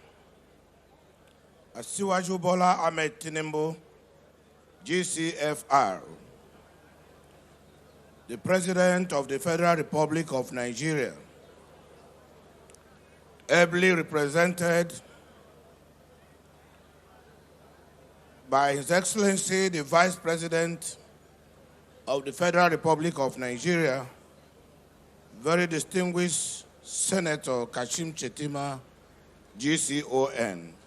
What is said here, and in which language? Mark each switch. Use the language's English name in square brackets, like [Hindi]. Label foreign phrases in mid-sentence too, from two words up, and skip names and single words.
[English] Asiwaju Bola Ahmed Tinubu, GCFR, the President of the Federal Republic of Nigeria, ably represented by His Excellency, the Vice President of the Federal Republic of Nigeria, very distinguished Senator Kashim Chetima, GCON,